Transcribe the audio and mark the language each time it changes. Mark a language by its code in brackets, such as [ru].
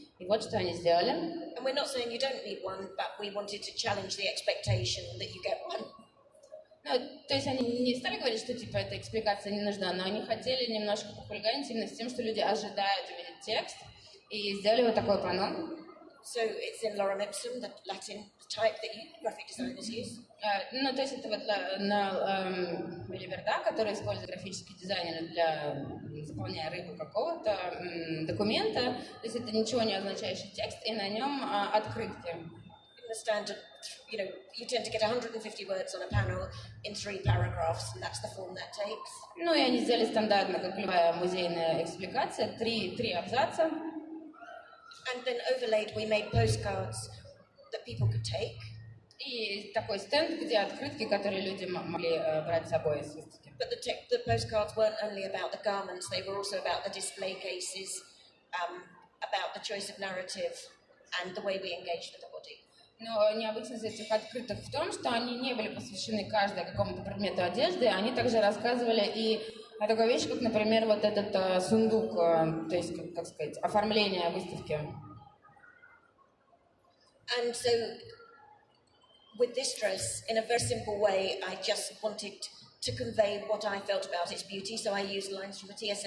[ru] И вот что они сделали. [en] And we're not saying you don't need one, but we wanted to challenge the expectation that you get one. [ru] Ну, то есть они не стали говорить, что типа эта экспликация не нужна, но они хотели немножко похулиганить именно с тем, что люди ожидают увидеть текст, и сделали вот такое панно. [en] So it's in lorem ipsum, the Latin type that graphic designers use. [ru] Ну, то есть это вот на Ливерда, который использует графические дизайнеры для заполняя рыбу какого-то документа. То есть это ничего не означающий текст, и на нем открытки. [en] In the standard, you tend to get 150 words on a panel in 3 paragraphs, and that's the form that takes. [ru] Ну, и они сделали стандартно, как любая музейная экспликация, 3 абзаца. [en] And then overlaid, we made postcards that people could take. [ru] И такой стенд, где открытки, которые люди могли брать с собой из выставки. [en] But the postcards weren't only about the garments, they were also about the display cases, about the choice of narrative, and the way we engaged with the body. [ru] Но необычность этих открыток в том, что они не были посвящены каждой какому-то предмету одежды, они также рассказывали и о такой вещи, как, например, вот этот сундук, то есть, как сказать, оформление выставки. [en] And so, with this dress, in a very simple way, I just wanted to convey what I felt about its beauty, so I used lines from a T.S.